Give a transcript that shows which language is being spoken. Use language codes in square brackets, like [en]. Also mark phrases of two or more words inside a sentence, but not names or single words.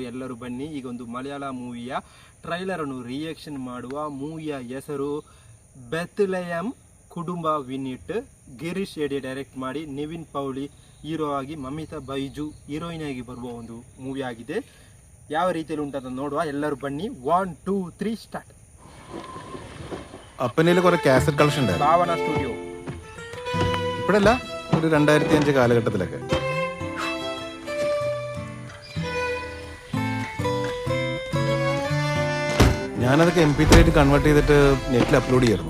[kn] ಎಲ್ಲರೂ ಬನ್ನಿ, ಈಗ ಒಂದು ಮಲಯಾಳ ಮೂವಿಯ ಟ್ರೈಲರ್ ಅನ್ನು ರಿಯಾಕ್ಷನ್ ಮಾಡುವ. ಮೂವಿಯ ಹೆಸರು ಬೆತ್ಲೆಹೆಮ್ ಕುಟುಂಬ ವಿನಿಟ್. ಗಿರೀಶ್ ಶೆಟ್ಟಿ ಡೈರೆಕ್ಟ್ ಮಾಡಿ, ನಿವಿನ್ ಪೌಳಿ ಹೀರೋ ಆಗಿ, ಮಮಿತಾ ಬೈಜು ಹೀರೋಯಿನ್ ಆಗಿ ಬರುವ ಒಂದು ಮೂವಿ ಆಗಿದೆ. ಯಾವ ರೀತಿಯಲ್ಲಿ ಉಂಟಂತ ನೋಡುವ. ಎಲ್ಲರೂ ಬನ್ನಿ. 1 2 3 ಸ್ಟಾರ್ಟ್. [ml] അപ്പനയിൽ കുറെ [en] cassette collection [ml] ഭാവന സ്റ്റുഡിയോ. ഇപ്പോഴല്ല, ഒരു 2005 കാലഘട്ടത്തിലൊക്കെ. ഞാനതൊക്കെ MP3 ആയിട്ട് കൺവേർട്ട് ചെയ്തിട്ട് നെറ്റിൽ അപ്ലോഡ് ചെയ്യായിരുന്നു.